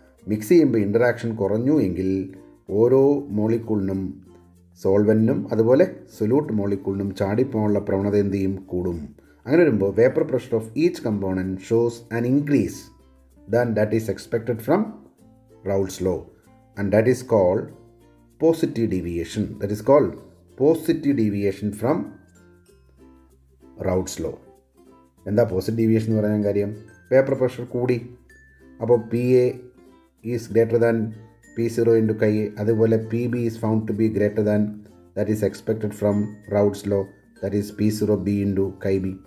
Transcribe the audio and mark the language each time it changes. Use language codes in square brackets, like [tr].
[ml] Mix ചെയ്യുമ്പോൾ interaction കുറഞ്ഞു എങ്കിൽ ഓരോ മോളിക്കൂളിനും സോൾവെൻറ്റിനും അതുപോലെ സൊല്യൂട്ട് മോളിക്കൂളിനും ചാടിപ്പോകാനുള്ള പ്രവണത എന്ത് ചെയ്യും? കൂടും. അങ്ങനെ വരുമ്പോൾ [en] Vapour pressure of each component shows an increase than that is expected from Raoult's law, and that is called positive deviation. That is called positive deviation from Raoult's law. എന്താ positive deviation [ml] എന്ന് പറയാൻ കാര്യം? [en] vapour pressure [ml] കൂടി, അപ്പോൾ [en] PA is greater than P0 into KA. [ml] അതുപോലെ [en] PB is found to be greater than that is expected from Raoult's law, that is P0B into KB.